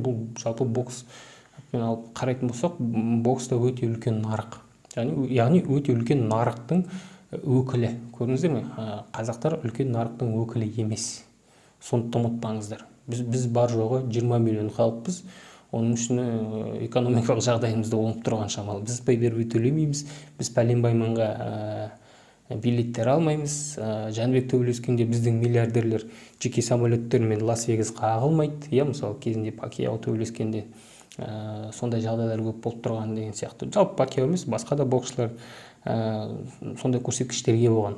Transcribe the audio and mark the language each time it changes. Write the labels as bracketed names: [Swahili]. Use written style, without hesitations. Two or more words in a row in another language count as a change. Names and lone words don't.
[Kazakh] Бұл жалпы бокспен алып қарайтын болсақ, бокста өте үлкен нарық. Яғни өте үлкен нарықтың өкілі. Көрдіңіздер ме? Қазақтар үлкен нарықтың өкілі емес. Сондықтан ұмытпаңыздар. Біз бар жоғы 20 миллион халықпыз. Оның үшін экономикалық жағдайымызды оңып тұрған шамалы. Біз pay-per-view төлемейміз, біз пәленбайманға билеттер алмаймыз. Жәнібек төбелескенде біздің миллиардерлер жеке самолеттермен Лас-Вегасқа ағылмайды. Мысалы кезінде Пакьяо төбелескенде сондай жағдайлар көп болып тұрған деген сияқты. Жалпы Пакьяо емес, басқа да боксшылар сондай көрсеткіштерге болған.